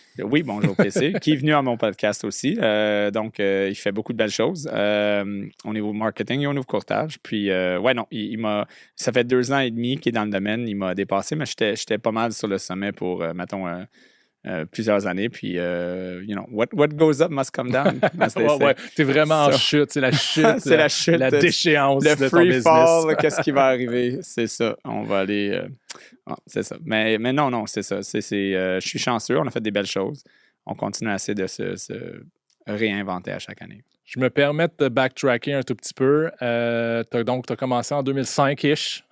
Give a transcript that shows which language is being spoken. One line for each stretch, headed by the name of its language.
French: Oui, bonjour PC, qui est venu à mon podcast aussi. Donc, il fait beaucoup de belles choses au niveau marketing et au niveau courtage. Puis, ça fait 2 ans et demi qu'il est dans le domaine. Il m'a dépassé, mais j'étais pas mal sur le sommet pour, mettons, plusieurs années.
English: Puis, what goes up must come down.
French: T'es vraiment en chute. C'est la chute. C'est la chute. La déchéance le de ton
English: free business.
French: fall, qu'est-ce qui va arriver? C'est ça. On va aller... c'est ça. Mais non, c'est ça. Je suis chanceux. On a fait des belles choses. On continue à essayer de se réinventer à chaque année. Je me permets de backtracker un tout petit peu. Donc, tu as commencé en 2005-ish.